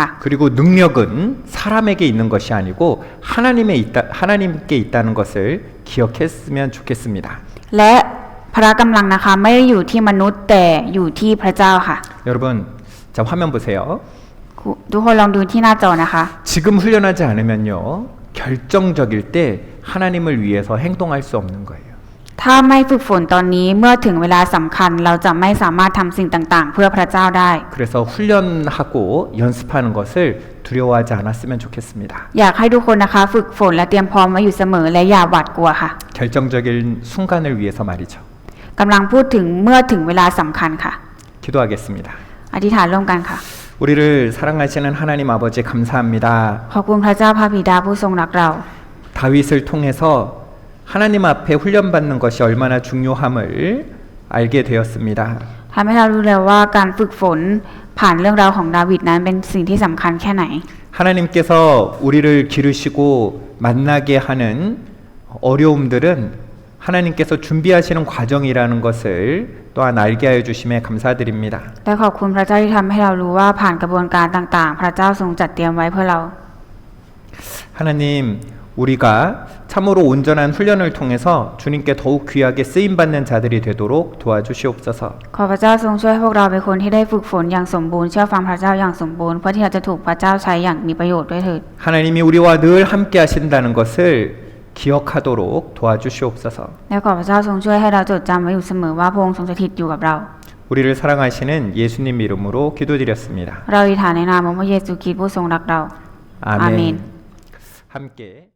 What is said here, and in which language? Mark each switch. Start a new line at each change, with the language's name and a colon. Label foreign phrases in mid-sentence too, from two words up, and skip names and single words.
Korean: 그리고 능력은 사람에게 있는 것이 아니고 하나님께 있다는 것을 기억했으면 좋겠습니다.
Thai: และพระกำลังนะคะไม่ได้อยู่ที่มนุษย์แต่อยู่ที่พระเจ้าค่ะ
Korean: 여러분 자 화면 보세요.
Thai: ทุกคนลองดูที่หน้าจอนะคะ
Korean: 지금 훈련하지 않으면요 결정적일 때 하나님을 위해서 행동할 수 없는 거예요.
Thai: ถ้าไม่ฝึกฝนตอนนี้เมื่อถึงเวลาสำคัญเราจะไม่สามารถทำสิ่งต่างๆเพื่อพระเจ้าได้
Korean: 그래서 훈련하고 연습하는 것을 두려워하지 않았으면 좋겠습니다.
Thai: อยากให้ทุกคนนะคะฝึกฝนและเตรียมพร้อมไว้อยู่เสมอและอย่าหวาดกลัวค่ะ
Korean: 결정적인 순간을 위해서 말이죠.
Thai: กำลังพูดถึงเมื่อถึงเวลาสำคัญค่ะ
Korean: 기도하겠습니다.
Thai: อธิษฐานร่วมกันค่ะ
Korean: 우리를 사랑하시는 하나님 아버지 감사합니다.
Thai: ขอบคุณพระเจ้าพระบิดาผู้ทรงรักเรา
Korean: 다윗을 통해서 하나님 앞에 훈련받는 것이 얼마나 중요함을 알게 되었습니다.
Thai: ทำให้เรารู้แล้วว่าการฝึกฝนผ่านเรื่องราวของดาวิดนั้นเป็นสิ่งที่สำคัญแค่ไหน
Korean: 하나님께서 우리를 기르시고 만나게 하는 어려움들은 하나님께서 준비하시는 과정이라는 것을 또한 알게 하여 주심에 감사드립니다.
Thai: และขอบคุณพระเจ้าที่ทำให้เรารู้ว่าผ่านกระบวนการต่างๆพระเจ้าทรงจัดเตรียมไว้เพื่อเรา
Korean: 하나님 우리가 참으로 온전한 훈련을 통해서 주님께 더욱 귀하게 쓰임 받는 자들이 되도록 도와주시옵소서.
Thai: ขอพระเจ้าทรงช่วยให้พวกเราเป็นคนที่ได้ฝึกฝนอย่างสมบูรณ์เชื่อฟังพระเจ้าอย่างสมบูรณ์เพื่อที่เราจะถูกพระเจ้าใช้อย่างมีประโยชน์ด้วยเถิด
Korean: 하나님이 우리와 늘 함께 하신다는 것을 기억하도록 도와주시옵소서.
Thai: และขอพระเจ้าทรงช่วยให้เราจดจำไว้อยู่เสมอว่าพระองค์ทรงสถิตอยู่กับเรา
Korean: 우리를 사랑하시는 예수님 이름으로 기도드렸습니다.
Thai: เราอธิษฐานในนามของพระเยซูคริสต์ผู้ทรงรักเรา
Korean: 아멘. 아멘. 함께